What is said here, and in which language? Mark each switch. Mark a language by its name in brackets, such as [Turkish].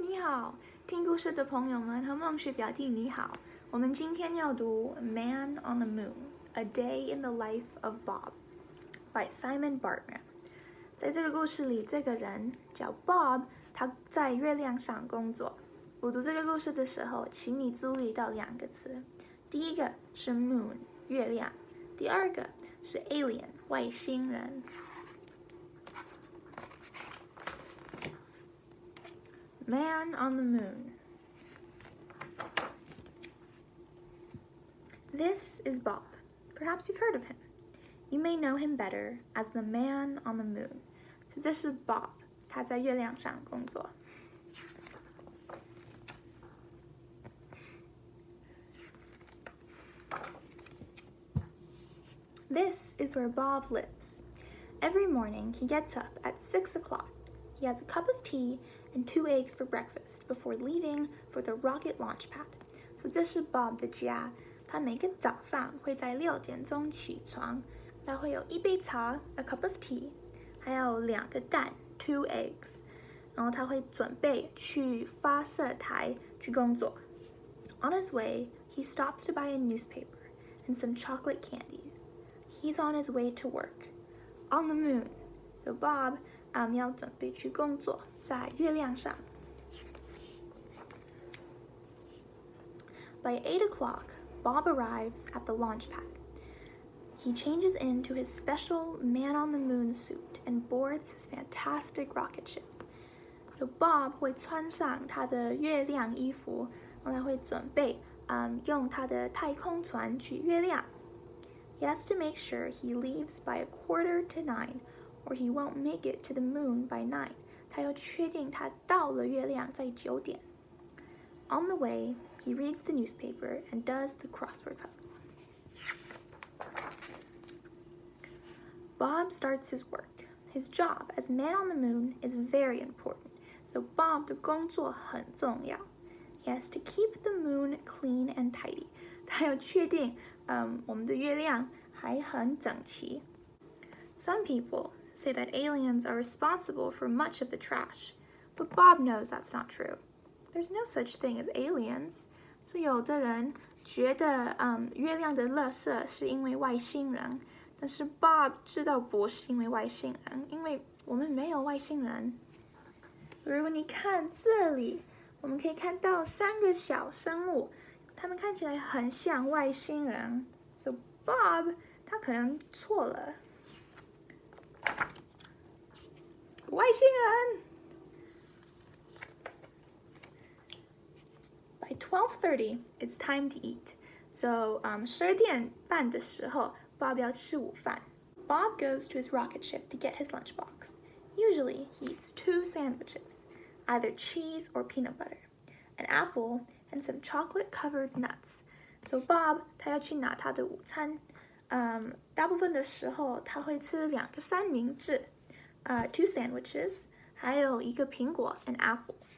[Chinese] 好，听故事的朋友们和梦雪表弟你好。我们今天要读 [English] 《Man on the Moon: A Day in the Life of Bob》 [Chinese] by Simon Bartman。在这个故事里，这个人叫 Bob， 他在月亮上工作。我读这个故事的时候，请你注意到两个词，第一个是 moon 月亮，第二个是 alien 外星人。 [English] Man on the Moon. This is Bob. Perhaps you've heard of him. You may know him better as the Man on the Moon. [Chinese] 这是 Bob， 他在月亮上工作。 [English] This is where Bob lives. Every morning he gets up at 6 o'clock. He has a cup of tea and 2 eggs for breakfast before leaving for the rocket launch pad. [Chinese] 所以这是 Bob 的家。他每个早上会在6点钟起床，他会有1杯茶 [English] a cup of tea， [Chinese] 还有2个蛋 [English] 2 eggs， [Chinese] 然后他会准备去发射台去工作。 [English] On his way, he stops to buy a newspaper and some chocolate candies. He's on his way to work. On the moon. [Chinese] So Bob 要准备去工作，在月亮上。 [English] By 8 o'clock, Bob arrives at the launch pad. He changes into his special man-on-the-moon suit and boards his fantastic rocket ship. [Chinese] So Bob 会穿上他的月亮衣服，然后他会准备用他的太空船去月亮。 [English] He has to make sure he leaves by 8:45, or he won't make it to the moon by 9. [Chinese] 他要确定他到了月亮在9点。 [English] On the way, he reads the newspaper and does the crossword puzzle. Bob starts his work. His job as man on the moon is very important, so Bob [Chinese] 的工作很重要。 [English] He has to keep the moon clean and tidy. [Chinese] 他要确定我们的月亮还很整齐。 [English] Some people say that aliens are responsible for much of the trash, but Bob knows that's not true. There's no such thing as aliens. [Chinese] 所以有的人觉得月亮的垃圾是因为外星人，但是 Bob 知道不是因为外星人，因为我们没有外星人。如果你看这里，我们可以看到3个小生物，他们看起来很像外星人。 So Bob 他可能错了。外星人。 [English] By 12:30, it's time to eat. [Chinese] So 12点半的时候 Bob 要吃午饭。 [English] Bob goes to his rocket ship to get his lunchbox. Usually, he eats 2 sandwiches, either cheese or peanut butter, an apple, and some chocolate-covered nuts. [Chinese] So Bob 他要去拿他的午餐。大部分的时候他会吃2个三明治， [English] 2 sandwiches, [Chinese] 还有1个苹果 [English] an apple.